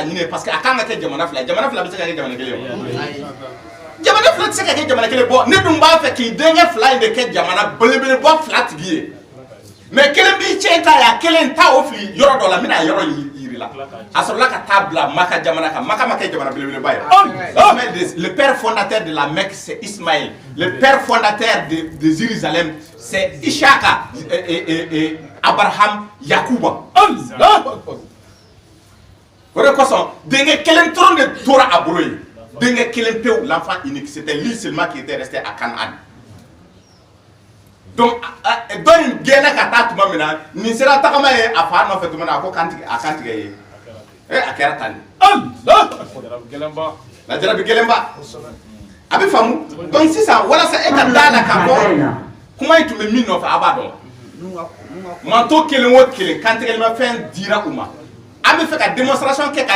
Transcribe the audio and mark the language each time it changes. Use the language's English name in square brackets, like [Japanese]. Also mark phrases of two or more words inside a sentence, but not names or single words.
[Bambara] laɲini ye parce que a kan ka kɛ jamana fila bɛ se ka kɛ jamana kelen ye jamana fila tɛ se ka kɛ jamana kelen bɔ ne dun b'a fɛ k'i denkɛ fila in de kɛ jamana belebeleba fila tigi ye mais kelen b'i cɛ ta yan kelen ta o fili yɔrɔ dɔ la n bɛna yɔrɔ yiri la a sɔrɔla ka taa bila Maka jamana kan Maka ma kɛ jamana belebeleba ye [French] le père fondateur de la Mecque c'est Ismaël le père fondateur de Jérusalem c'est Isaka [Bambara] Abraham Yakuba o de kosɔn denkɛ kelen dɔrɔn de tora a bolo ye denkɛ kelen pewu [French] l'enfant unique c'était lui seulement qui était resté à Canaan [Bambara] donc dɔ in gɛnna ka taa tuma min na nin sera tagama ye a fa nɔfɛ tuma min na a ko a kan tigɛ ye a kɛra tan de la jarabi gɛlɛnba a bɛ faamu donc sisan walasa e ka da la k'a fɔ kuma in tun bɛ min nɔfɛ a b'a dɔn manto kelen o kelen kantigɛlimafɛn dira u ma an bɛ fɛ ka démonstration kɛ